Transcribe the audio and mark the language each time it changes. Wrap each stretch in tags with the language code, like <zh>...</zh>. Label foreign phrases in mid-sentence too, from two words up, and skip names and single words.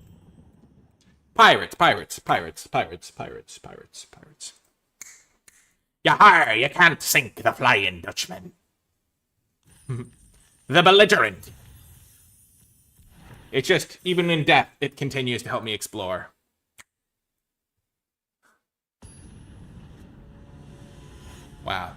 <en>Pirates, pirates, pirates, pirates, pirates, pirates, pirates. Yahar, you can't sink the Flying Dutchman. The belligerent. It's just, even in death, it continues to help me explore. Wow.</en>